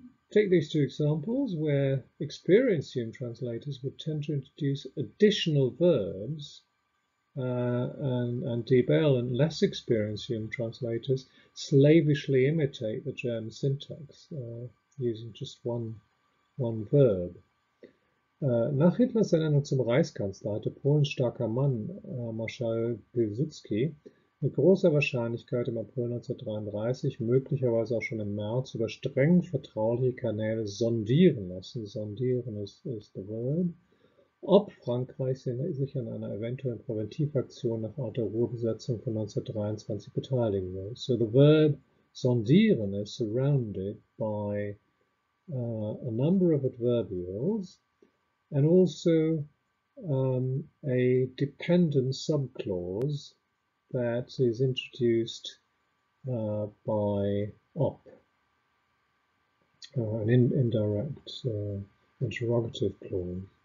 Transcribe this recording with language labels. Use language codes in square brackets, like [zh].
[en] Take these two examples where experienced human translators would tend to introduce additional verbs, and DeepL and less experienced human translators slavishly imitate the German syntax using just one verb. [de] Nach Hitlers Ernennung zum Reichskanzler hatte Polens starker Mann, Marschall Piłsudski, mit großer Wahrscheinlichkeit im April 1933, möglicherweise auch schon im März, über streng vertrauliche Kanäle sondieren lassen. Sondieren ist [en] the verb. [de] Ob Frankreich sich an einer eventuellen Präventivaktion nach Art der Ruhrbesetzung von 1923 beteiligen will. [en] So the verb sondieren is surrounded by a number of adverbials and also a dependent subclause that is introduced by op, an indirect interrogative clause.